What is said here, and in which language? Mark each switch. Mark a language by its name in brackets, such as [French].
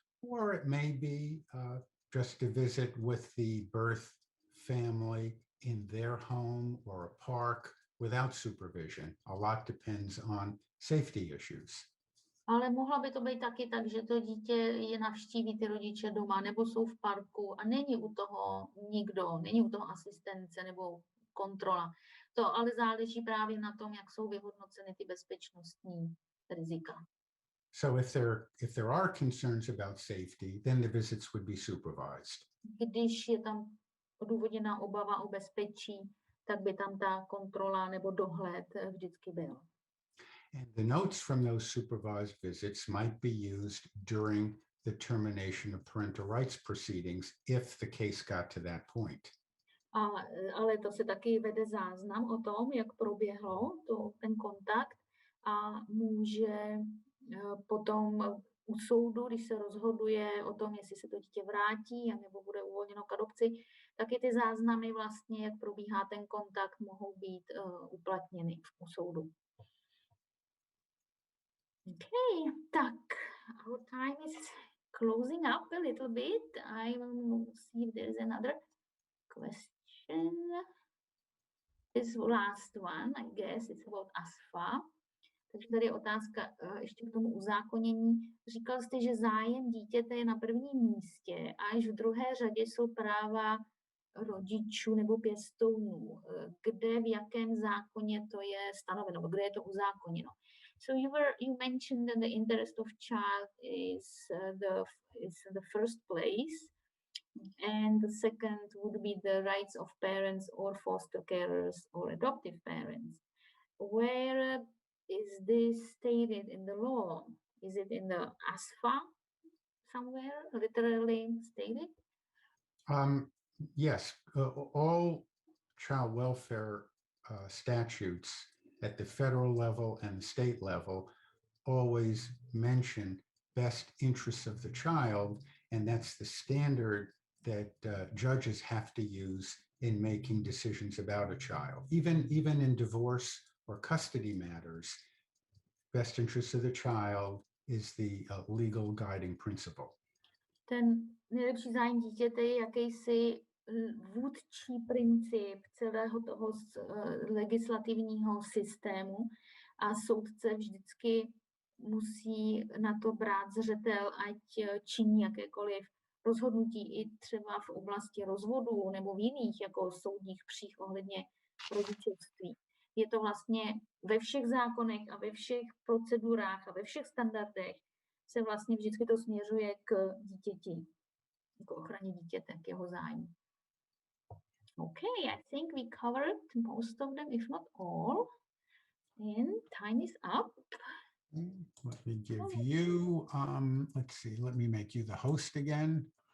[English] Or it may be just a visit with the birth family in their home or a park without supervision. A lot depends on safety issues. [Czech] Ale mohlo by to být taky tak, že to dítě je navštíví ty rodiče doma, nebo jsou v parku a není u toho nikdo, není u toho asistence nebo kontrola. To ale záleží právě na tom, jak jsou vyhodnoceny ty bezpečnostní rizika. [English] So if there are concerns about safety, then the visits would be supervised. [Czech] Když je tam odůvodněná obava o bezpečí, tak by tam ta kontrola nebo dohled vždycky byl. [English] And the notes from those supervised visits might be used during the termination of parental rights proceedings if the case got to that point. [Czech] Ale to se taky vede záznam o tom, jak proběhlo ten kontakt a může potom u soudu, když se rozhoduje o tom, jestli se to dítě vrátí nebo bude uvolněno k adopci, taky ty záznamy vlastně, jak probíhá ten kontakt, mohou být uplatněny u soudu. [English] Okay, tak, our time is closing up a little bit. I will see if there is another question. This last one, I guess, it's about ASFA. [Czech] Takže tady je otázka ještě k tomu uzákonění. Říkal jste, že zájem dítěte je na prvním místě a až v druhé řadě jsou práva rodičů nebo pěstounů. Kde, v jakém zákoně to je stanoveno, kde je to uzákoněno? [English] So you mentioned that the interest of child is the first place, and the second would be the rights of parents or foster carers or adoptive parents. Where is this stated in the law? Is it in the ASFA somewhere, literally stated? Yes, all child welfare statutes at the federal level and the state level always mention best interests of the child, and that's the standard that judges have to use in making decisions about a child. Even in divorce or custody matters, best interests of the child is the legal guiding principle. [Czech] Ten nejlepší zájem dítěte je jakýsi vůdčí princip celého toho legislativního systému a soudce vždycky musí na to brát zřetel, ať činí jakékoliv rozhodnutí i třeba v oblasti rozvodu nebo v jiných jako soudních přích ohledně rodičovství. Je to vlastně ve všech zákonech a ve všech procedurách a ve všech standardech se vlastně vždycky to směřuje k dítěti, k ochraně dítěte, k jeho zájmu. [English] Okay, I think we covered most of them, if not all. And time is up. Let me give you, let's see, let me make you the host again.